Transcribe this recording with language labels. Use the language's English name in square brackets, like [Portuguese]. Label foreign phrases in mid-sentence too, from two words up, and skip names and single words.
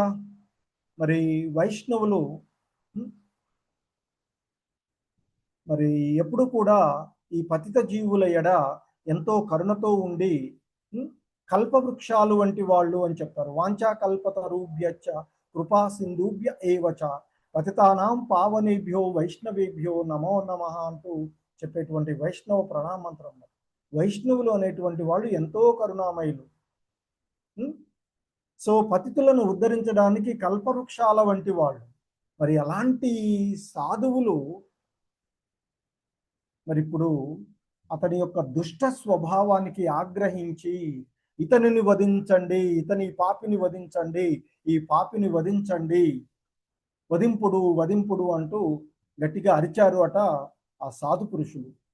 [Telugu] మరి వైష్ణవులు మరి ఎప్పుడు కూడా ఈ పతిత జీవుల ఎడ ఎంతో కరుణతో ఉండి కల్పవృక్షాలు వంటి వాళ్ళు అని చెప్తారు. [Sanskrit] वाञ्छा कल्पतरुभ्यच्च कृपा सिन्धुभ्य एवच पतितानां पावनेभ्यो वैष्णवेभ्यो नमो नमः [Telugu] అంటూ చెప్పేటువంటి వైష్ణవ ప్రణామంత్రం. వైష్ణవులు అనేటువంటి వాళ్ళు ఎంతో కరుణామయులు. సో పతితులను ఉద్ధరించడానికి కల్పవృక్షాల వంటి వాళ్ళు. మరి అలాంటి సాధువులు మరి ఇప్పుడు అతని యొక్క దుష్ట స్వభావానికి ఆగ్రహించి ఇతనిని వధించండి, ఇతని పాపిని వధించండి, ఈ పాపిని వధించండి, వధింపుడు వధింపుడు అంటూ గట్టిగా అరిచారు అట ఆ సాధు పురుషులు.